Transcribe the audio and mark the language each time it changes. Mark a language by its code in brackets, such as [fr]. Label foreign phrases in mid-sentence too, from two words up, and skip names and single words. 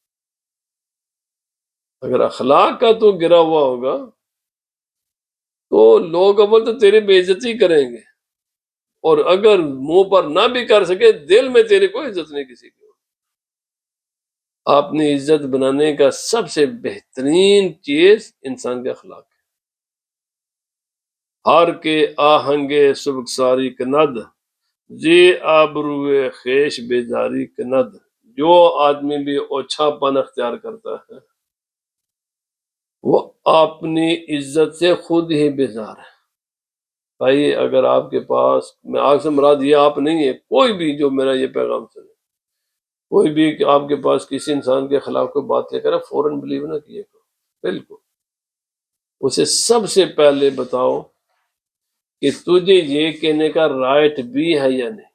[ur] اگر اخلاق کا تو گرا ہوا ہوگا تو لوگ اول تو تیری بے عزتی کریں گے، اور اگر منہ پر نہ بھی کر سکے دل میں تیری کوئی عزت نہیں کسی کی۔ اپنی عزت بنانے کا سب سے بہترین چیز انسان کے اخلاق ہے۔ [fa] ہر کے آہنگے سبکساری کند، جی آبروئے خیش بیداری کند۔ [ur] جو آدمی بھی اوچھا پن اختیار کرتا ہے وہ اپنی عزت سے خود ہی بیزار ہے۔ بھائی اگر آپ کے پاس، میں آپ سے مراد یہ آپ نہیں ہے، کوئی بھی جو میرا یہ پیغام سنے، کوئی بھی کہ آپ کے پاس کسی انسان کے خلاف کوئی بات لے کر فوراً بلیو نہ کیے کرو، بالکل اسے سب سے پہلے بتاؤ کہ تجھے یہ کہنے کا رائٹ بھی ہے یا نہیں۔